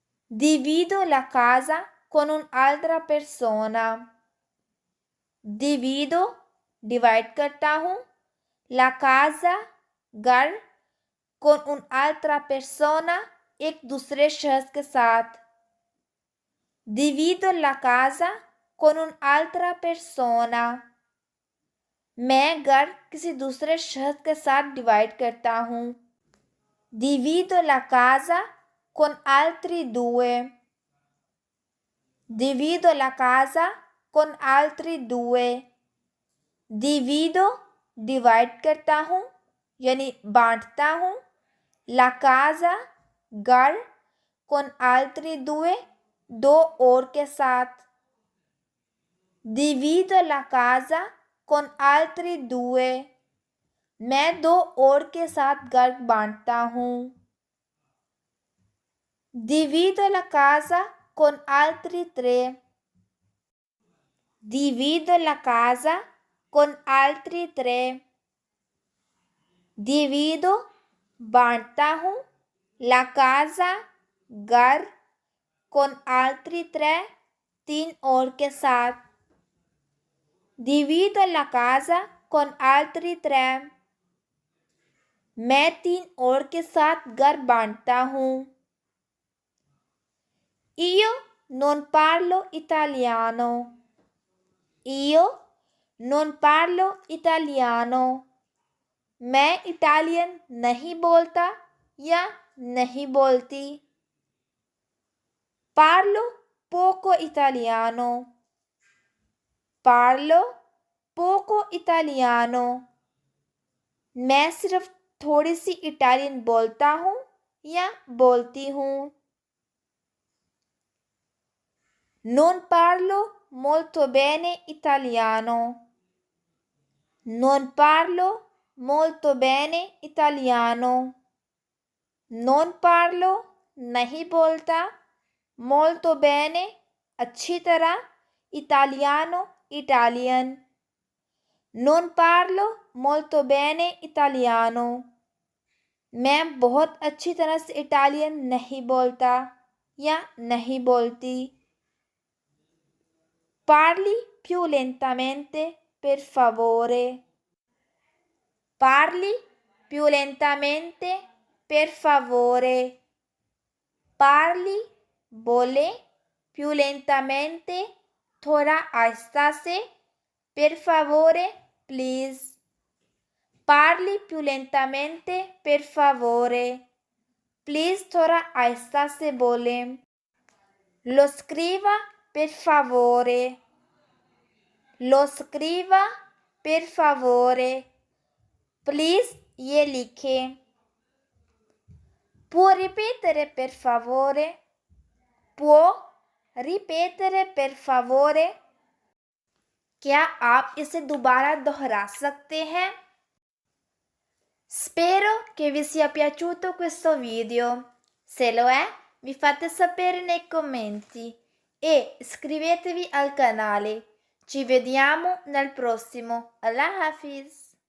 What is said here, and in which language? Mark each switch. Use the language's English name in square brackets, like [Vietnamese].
[Italian] Divido la casa con un'altra persona. Divido [Hindi] divide करता हूँ। [Italian] La casa [Hindi] घर [Italian] con un'altra persona [Hindi] एक दूसरे शख्स के साथ। [Italian] Divido la casa con un'altra persona. [Hindi] मैं घर किसी दूसरे शख्स के साथ डिवाइड करता हूँ। [Italian] Divido la casa con altri due. Divido la casa con altri due. Divido [Hindi] divide करता हूँ यानी बांटता हूँ। [Italian] La casa [Hindi] घर [Italian] con altri due [Hindi] दो और के साथ। [Italian] Divido la casa con altri due. [Hindi] मैं दो और के साथ घर बांटता हूँ। [Italian] Divido la casa con altri tre. Divido la casa con altri tre. Divido [Hindi] बांटता हूँ। [Italian] La casa [Hindi] घर [Italian] con altri tre [Hindi] तीन और के साथ। [Italian] Divido la casa con altri tre. [Hindi] मैं तीन और के साथ घर बांटता हूँ। [Italian] Io non parlo italiano. Io non parlo italiano. [Hindi] मैं इटालियन नहीं बोलता या नहीं बोलती। [Italian] Parlo poco italiano. Parlo poco italiano. [Hindi] मैं सिर्फ थोड़ी सी इटालियन बोलता हूँ या बोलती हूँ। [Italian] Non parlo molto bene italiano. Non parlo molto bene italiano. Non parlo [Hindi] नहीं बोलता, [Italian] molto bene [Hindi] अच्छी तरह, [Italian] italiano [Hindi] Italian. [Italian] Non parlo molto bene italiano. [Hindi] मैं बहुत अच्छी तरह से इटालियन नहीं बोलता या नहीं बोलती। [Italian] Parli più lentamente, per favore. Parli più lentamente, per favore. Parli, [Hindi] बोले, [Italian] più lentamente, [Hindi] थोड़ा आहिस्ता से, [Italian] per favore, [Hindi] please. [Italian] Parli più lentamente, per favore. [Hindi] Please थोड़ा आहिस्ता से बोले। [Italian] Lo scriva, per favore. Lo scriva, per favore. [Hindi] Please ये लिखे। [Italian] Può ripetere per favore? Può ripetere per favore? [Hindi] क्या आप इसे दोबारा दोहरा सकते हैं? [Italian] Spero che vi sia piaciuto questo video. Se lo è, mi fate sapere nei commenti e iscrivetevi al canale. Ci vediamo nel prossimo. Allah Hafiz!